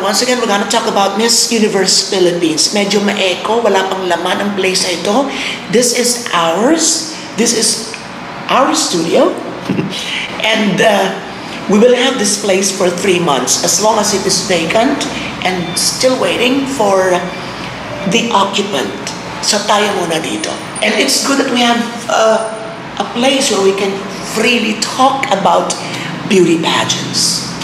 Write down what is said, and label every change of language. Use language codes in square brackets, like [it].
[en] Once again, we're gonna talk about Miss Universe Philippines. [tl] Medyo ma-echo, wala pang laman ang place na ito. [en] This is ours. This is our studio. And we will have this place for 3 months as long as it is vacant and still waiting for the occupant. [tl] So tayo muna dito. [en] And it's good that we have a place where we can freely talk about beauty pageants.